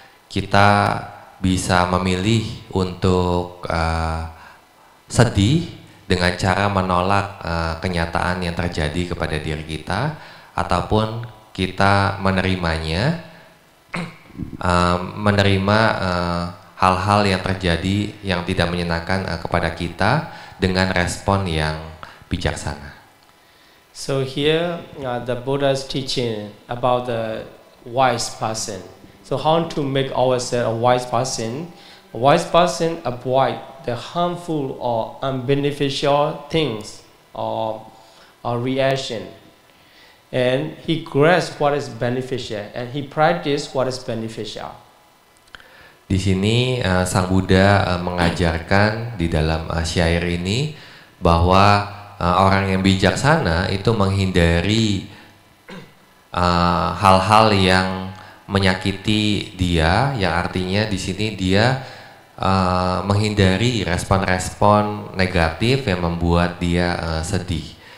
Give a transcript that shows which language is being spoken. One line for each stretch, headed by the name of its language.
Indonesian: Kita bisa memilih untuk sedih dengan cara menolak kenyataan yang terjadi kepada diri kita, ataupun kita menerimanya, menerima hal-hal yang terjadi yang tidak menyenangkan kepada kita dengan respon yang bijaksana.
English: So here the Buddha's teaching about the wise person. So how to make ourselves a wise person? A wise person avoid the harmful or unbeneficial things or reaction, and he grasps what is beneficial and he practice what is beneficial.
Indonesian: Di sini Sang Buddha mengajarkan di dalam syair ini bahwa orang yang bijaksana itu menghindari hal-hal yang menyakiti dia, yang artinya di sini dia menghindari respon-respon negatif yang membuat dia sedih.